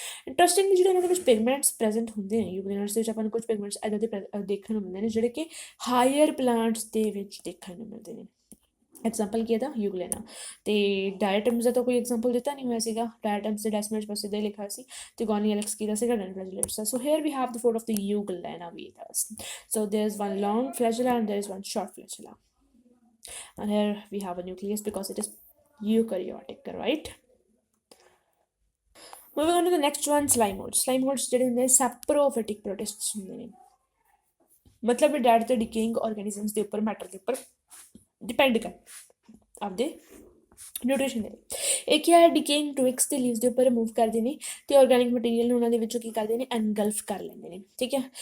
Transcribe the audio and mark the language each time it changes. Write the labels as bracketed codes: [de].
[pa] Interestingly ਜਿਹੜੇ ਇਹਨਾਂ ਦੇ ਵਿੱਚ ਪਿਗਮੈਂਟਸ ਪ੍ਰੈਜ਼ੈਂਟ ਹੁੰਦੇ ਨੇ, ਯੂਗਲੇਨੋਇਡਸ ਦੇ ਵਿੱਚ ਆਪਾਂ ਨੂੰ ਕੁਝ ਪਿਗਮੈਂਟਸ ਇੱਦਾਂ ਦੇ ਦੇਖਣ ਨੂੰ ਮਿਲਦੇ ਨੇ ਜਿਹੜੇ ਕਿ ਹਾਇਰ ਪਲਾਂਟਸ ਦੇ ਵਿੱਚ ਦੇਖਣ ਨੂੰ ਮਿਲਦੇ ਨੇ। ਐਗਜ਼ਾਮਪਲ ਕੀ ਇਹਦਾ, ਯੂਗਲੇਨਾ। ਅਤੇ ਡਾਇਆਟਮਸ ਦਾ ਤਾਂ ਕੋਈ ਐਗਜ਼ਾਮਪਲ ਦਿੱਤਾ ਨਹੀਂ ਹੋਇਆ ਸੀਗਾ, ਡਾਇਆਟਮਸ ਦੇ ਡੈਸਮੇਜ ਬਸ ਇੱਦਾਂ ਹੀ ਲਿਖਿਆ ਸੀ, ਅਤੇ ਗੋਨੀਓਲੈਕਸ ਕੀ ਦਾ ਸੀਗਾ, ਡਾਇਨੋਫਲੈਜੇਲੇਟਸ ਦਾ। [en] So here we have the photo of the euglena with us. So there's one long flagella and there is one short flagella, and here we have a nucleus because it is eukaryotic, right? Moving on to the next one, slime modes. [pa] Slime modes ਜਿਹੜੇ ਹੁੰਦੇ ਨੇ ਸੈਪਰੋਫਿਟਿਕ ਪ੍ਰੋਟਿਸਟਸ ਹੁੰਦੇ ਨੇ, ਮਤਲਬ dad ਅਤੇ ਡਿਕੇਇੰਗ ਆਰਗੈਨਿਜ਼ਮਸ ਦੇ ਉੱਪਰ, matter ਦੇ ਉੱਪਰ ਡਿਪੈਂਡ ਕਰ ਆਪਦੇ ਨਿਊਟ੍ਰੀਸ਼ਨ ਦੇ ਲਈ। ਇੱਕ ਹੈ ਡਿਕੇਇੰਗ ਟਵਿਕਸ ਤੇ ਲੀਵਸ ਦੇ ਉੱਪਰ ਰਿਮੂਵ ਕਰਦੇ ਨੇ ਤੇ ਆਰਗੈਨਿਕ ਮਟੀਰੀਅਲ ਨੂੰ ਉਹਨਾਂ ਦੇ ਵਿੱਚੋਂ ਕੀ ਕਰਦੇ ਨੇ ਐਨਗਲਫ ਕਰ ਲੈਂਦੇ ਨੇ, ਠੀਕ ਹੈ।